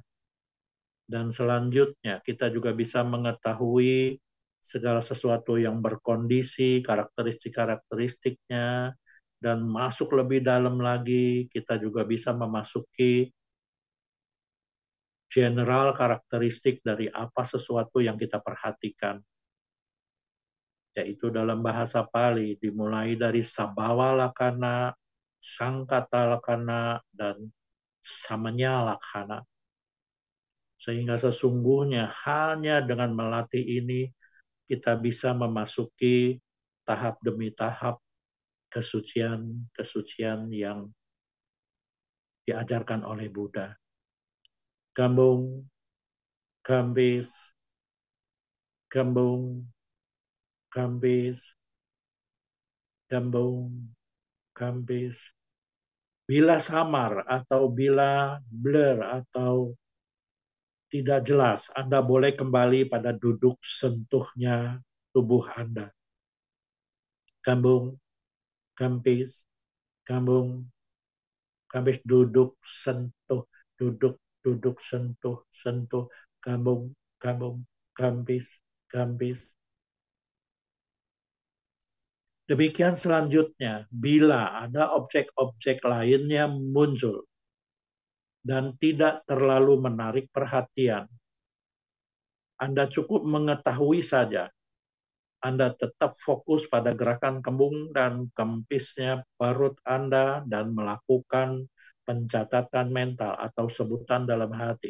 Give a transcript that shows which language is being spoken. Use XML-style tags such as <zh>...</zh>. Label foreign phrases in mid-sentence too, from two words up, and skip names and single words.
<id>Dan selanjutnya kita juga bisa mengetahui segala sesuatu yang berkondisi, karakteristik-karakteristiknya, dan masuk lebih dalam lagi, kita juga bisa memasuki general karakteristik dari apa sesuatu yang kita perhatikan. Yaitu dalam bahasa Pali, dimulai dari</id> <pi>sabhawa lakkhana, sangkata lakkhana, dan samanya lakkhana.</pi> <id>Sehingga sesungguhnya hanya dengan melatih ini, kita bisa memasuki tahap demi tahap kesucian yang diajarkan oleh Buddha. Kembung, kambis, kembung, kambis, kembung, kambis. Bila samar atau bila blur atau tidak jelas, Anda boleh kembali pada duduk sentuhnya tubuh Anda. Kambung, kambis, kambung, kambis, duduk, sentuh, duduk, duduk, sentuh, sentuh, kambung, kambung, kambis, kambis. Demikian selanjutnya, bila ada objek-objek lainnya muncul dan tidak terlalu menarik perhatian, Anda cukup mengetahui saja. Anda tetap fokus pada gerakan kembung dan kempisnya perut Anda dan melakukan pencatatan mental atau sebutan dalam hati.</id>